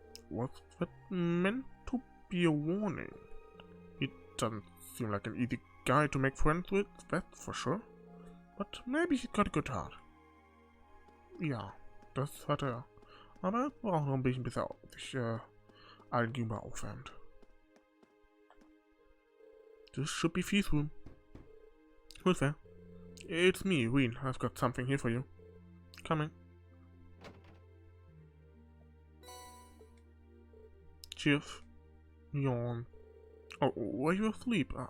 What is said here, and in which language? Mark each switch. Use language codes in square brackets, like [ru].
[en] Was that meant to be a warning? He doesn't seem like an easy guy to make friends with, that's for sure. But maybe he's got a good heart. [de] Ja, das hat er. Aber er braucht noch ein bisschen, bis er sich allen gegenüber aufwärmt. [en] This should be Fee's room. Who's there? It's me, Wien. I've got something here for you. Coming. Cheers. Yawn. Oh, were you asleep?